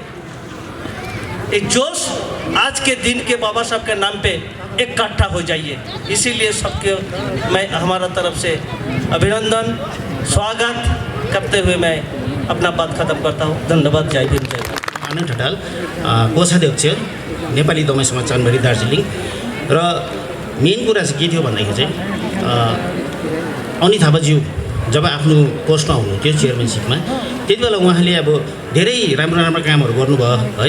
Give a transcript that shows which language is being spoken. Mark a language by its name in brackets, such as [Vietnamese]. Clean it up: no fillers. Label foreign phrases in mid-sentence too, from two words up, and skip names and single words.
[Hindi] एक जोश आज के दिन के बाबा साहब के नाम पे इकट्ठा हो जाइए। इसीलिए सबके मैं हमारा तरफ से अभिनंदन, स्वागत करते हुए मैं अपना बात खत्म करता हूँ। धन्यवाद। जय भीम, जय भारत। [Nepali] आनन्द ढकाल, कोषाध्यक्ष नेपाली दमाई समाज चानबारी दार्जिलिङ। र मेन कुरा चाहिँ के थियो भन्दाखेरि चाहिँ अनित थापाज्यू जब आफ्नो पोस्टमा हुनुहुन्थ्यो चेयरम्यानसिपमा, त्यति बेला उहाँले अब धेरै राम्रो राम्रो कामहरू गर्नुभयो है।